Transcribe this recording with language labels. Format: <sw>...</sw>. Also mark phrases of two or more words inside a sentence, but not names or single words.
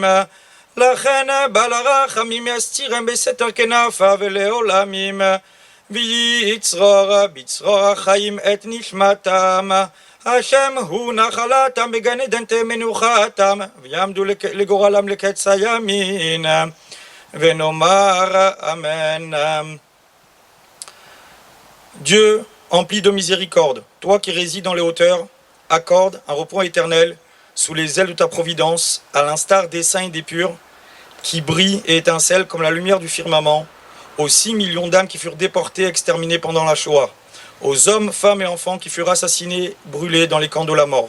<he>לכן בעל הרחמים יסתירם בסתר כנפיו ולעולמים, ויצרור בצרור החיים את נשמתם. השם הוא נחלתם, בגן עדן תהיה מנוחתם, ויעמדו לגורלם לקץ הימין. ונאמר אמן.</he> <fr>Dieu, empli de miséricorde, toi qui résides dans les hauteurs, accorde un repos éternel sous les ailes de ta providence, à l'instar des saints et des purs, qui brillent et étincellent comme la lumière du firmament, aux 6 millions d'âmes qui furent déportées et exterminées pendant la Shoah, aux hommes, femmes et enfants qui furent assassinés, brûlés dans les camps de la mort.</fr>